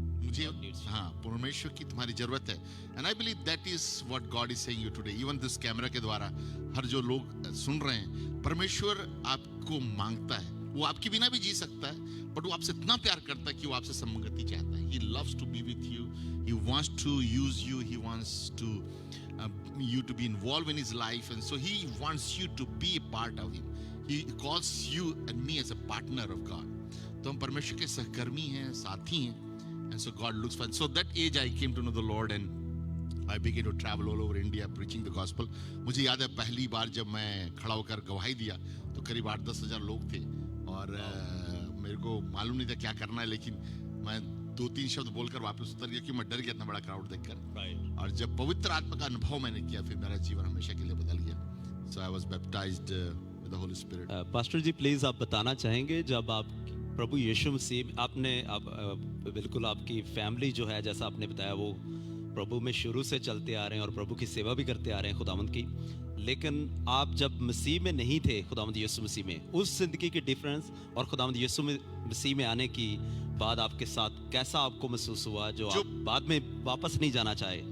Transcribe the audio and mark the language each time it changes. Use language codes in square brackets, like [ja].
[hi] मुझे परमेश्वर की तुम्हारी जरूरत है। [en] And I believe that is what God is saying you today. Even this camera [hi] के द्वारा हर जो लोग सुन रहे हैं, परमेश्वर आपको मांगता है। वो आपके बिना भी जी सकता है, बट वो आपसे इतना प्यार करता है कि वो आपसे संगति चाहता है। [en] He loves to be with you. He wants to use you. He wants to you to be involved in his life, and so he wants you to be a part of him. He calls you and me as a partner of God. [hi] तो हम परमेश्वर के सहकर्मी हैं, साथी हैं, [en] and so God looks for. So that age I came to know the Lord, and I began to travel all over India preaching the gospel. [hi] मुझे याद है पहली बार जब मैं खड़ा होकर गवाही दिया तो करीब 8-10 हज़ार लोग थे और मेरे को मालूम नहीं था क्या करना है, लेकिन मैं 2-3 शब्द बोलकर वापस उतर गया क्योंकि मैं डर गया इतना बड़ा क्राउड देखकर। और जब पवित्र आत्मा का अनुभव मैंने किया फिर मेरा जीवन हमेशा के लिए बदल गया। [en] So I was baptized with the Holy Spirit. [hi] Pastor ji please आप बताना चाहेंगे जब आप प्रभु यीशु मसीह आपने आप बिल्कुल आपकी फैमिली जो है जैसा आपने बताया वो प्रभु में शुरू से चलते आ रहे हैं और प्रभु की सेवा भी करते आ रहे हैं खुदावंद की, लेकिन आप जब मसीह में नहीं थे खुदावंद यीशु मसीह में, उस जिंदगी की डिफरेंस और खुदावंद यीशु मसीह में आने की बाद आपके साथ कैसा आपको महसूस हुआ जो आप बाद में वापस नहीं जाना चाहे?